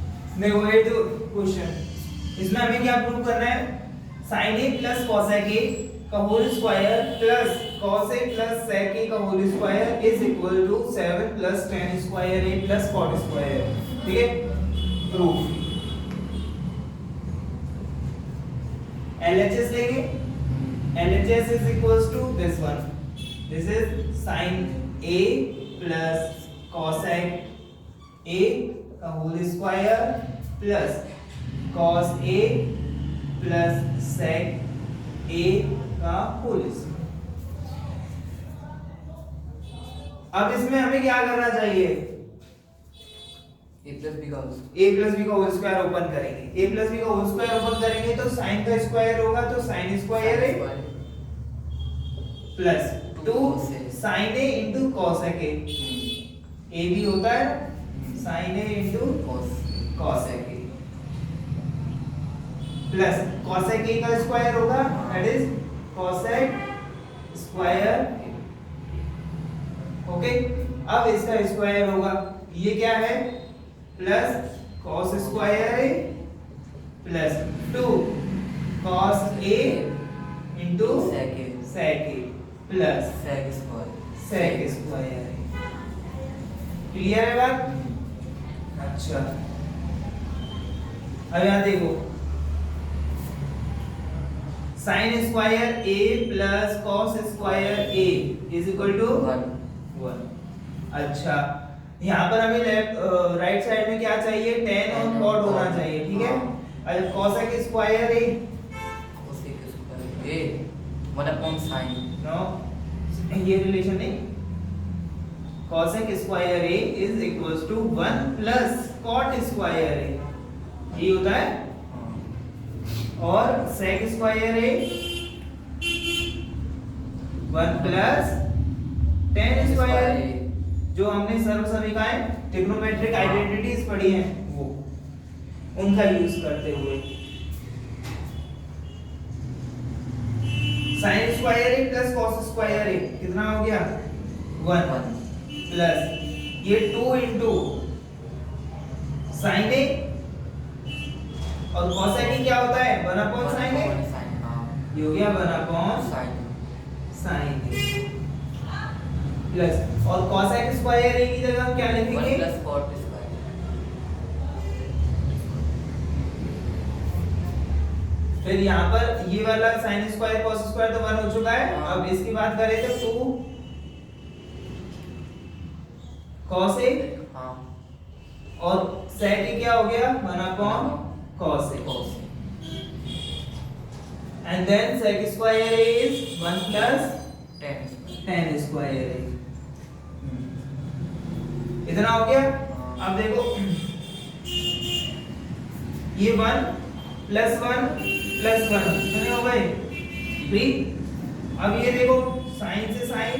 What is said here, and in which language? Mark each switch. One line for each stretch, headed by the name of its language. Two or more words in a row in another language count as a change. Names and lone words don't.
Hindi: देखो ये तो क्वेश्चन, इसमें हमें क्या प्रूव करना है,
English: sin a plus cos a का whole square plus cos a plus sec a का whole square is equal to 7 plus tan square a plus cot square।
Hindi: ठीक है, प्रूफ LHS लेंगे,
English: LHS is equals to this one, this is sin a plus cosec a का whole square plus cos a plus sec a का whole square।
Hindi: अब इसमें हमें क्या करना चाहिए,
English: a plus b का whole square open
Hindi: करेंगे,
English: a plus b
Hindi: का
English: whole square open
Hindi: करेंगे तो sin का स्क्वायर होगा तो
English: sin square
Hindi: है
English: plus 2 sin a into cos a,
Hindi: a भी होता है
English: sin a into cos a plus cos a
Hindi: का स्क्वायर होगा
English: that is cosec square.
Hindi: ओके, अब इसका स्क्वायर होगा, ये क्या है
English: plus cos square
Hindi: है
English: plus 2 cos a into sec a plus sec square
Hindi: है। क्लियर है बात? अच्छा, अब यहाँ देखो
English: sin square a plus cos square a is equal to 1.
Hindi: अच्छा, यहाँ पर हमें
English: left right side
Hindi: में क्या चाहिए, tan और cot होना चाहिए। ठीक है, अच्छा
English: cosec square a 1 upon sin
Hindi: नो, ये रिलेशन नहीं,
English: cosec square a is equals to 1 plus cot square a,
Hindi: ये होता है, और
English: sec square a 1 plus tan square a,
Hindi: जो हमने सर्वसमीकाएं
English: trigonometric identities
Hindi: पढ़ी हैं वो, उनका यूज करते हुए
English: sin square a plus cos square a
Hindi: कितना हो गया
English: 1 plus
Hindi: ये
English: 2 into
Hindi: sin a और cos a क्या होता है
English: 1 upon sin a,
Hindi: ये हो गया
English: 1 upon sin a plus
Hindi: और
English: cos square a
Hindi: की जगह हम क्या लिखेंगे
English: 1 plus cot square.
Hindi: फिर यहाँ पर ये वाला
English: sin square cos square
Hindi: तो 1 हो चुका है। अब इसकी बात करें तो
English: 2 cos a
Hindi: और sec a क्या हो गया
English: 1 upon cos a and then sec square a is 1 plus tan square a,
Hindi: इतना हो गया। अब देखो ये
English: 1 plus 1 plus 1
Hindi: कितने हो गए 3। अब ये देखो sin से sin